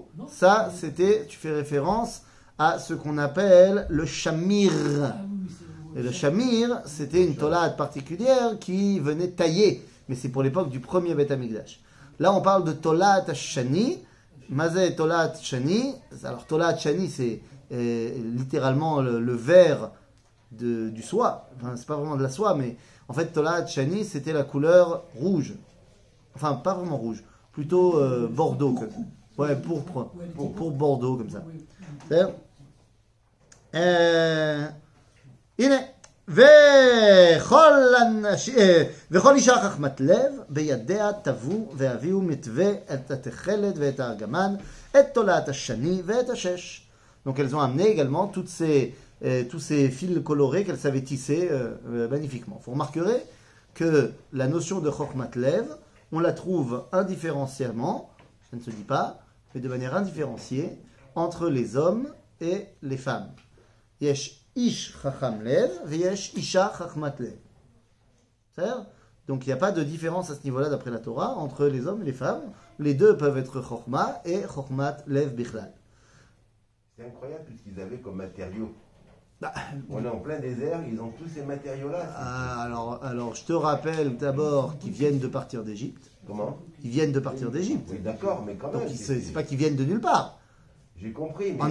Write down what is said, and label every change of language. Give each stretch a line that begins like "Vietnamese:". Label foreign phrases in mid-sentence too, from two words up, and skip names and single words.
French: Ça, c'était, tu fais référence à ce qu'on appelle le shamir. Et le shamir, c'était une tolade particulière qui venait tailler. Mais c'est pour l'époque du premier Beth Amikdash. Là, on parle de
Hebrew: תולעת שני. מה זה תולעת שני. Alors, תולעת שני,
French: c'est littéralement le verre du soie. Enfin, c'est pas vraiment de la soie, mais en fait,
Hebrew: תולעת שני,
French: c'était la couleur rouge. Enfin, pas vraiment rouge. Plutôt bordeaux. Ouais, pourpre. Pour bordeaux, comme ça. C'est-à-dire,
Hebrew: הנה, וכל אישה חכמת לב, בידיה תבוא והביאו מתווה את התכלת ואת הארגמן, את תולעת השני ואת השש.
French: Donc elles ont amené également tous ces fils colorés qu'elles savaient tisser magnifiquement. Vous remarquerez que la notion de
Hebrew: חכמת לב,
French: on la trouve indifférenciamment, ça ne se dit pas, mais de manière indifférenciée, entre les hommes et les femmes.
Hebrew: יש איש חכם לב, יש אישה חכמת לב.
French: C'est-à-dire, donc il n'y a pas de différence à ce niveau-là d'après la Torah entre les hommes et les femmes. Les deux peuvent être chokhma et
Hebrew: חכמת לב בכלל.
French: C'est incroyable tout ce qu'ils avaient comme matériaux. Bah, on est en plein désert, ils ont tous ces matériaux-là. Alors, je te rappelle d'abord qu'ils viennent de partir d'Égypte. Comment? Ils viennent de partir d'Égypte. Oui, d'accord, mais quand même. Donc c'est pas qu'ils viennent de nulle part. J'ai compris. Mais